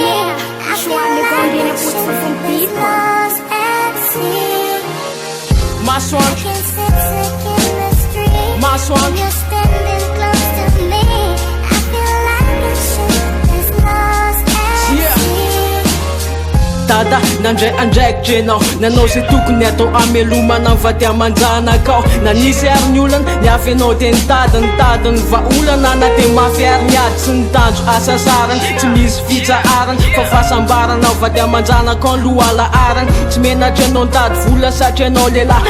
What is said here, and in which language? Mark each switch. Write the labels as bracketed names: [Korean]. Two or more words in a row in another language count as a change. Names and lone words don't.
[English] I feel like the ship is lost at sea. Masoang, I can sense the chemistry Masoang, when you're standing close to me. I feel like the ship is lost at sea. [Malagasy] Dada, nandray andraikitra enao nanao zay tokony atao amelomana ny vady aman-janakao na nisy ary ny olana ny afy anao dia nitadiny vaolana na dia mafy ary ny ady sy ny tanjo asasarany tsy misy fitsaharany fa fahasambaranao vady aman-janakao ny lohalaharany tsy menatra anao nitady vola satria anao lehilahy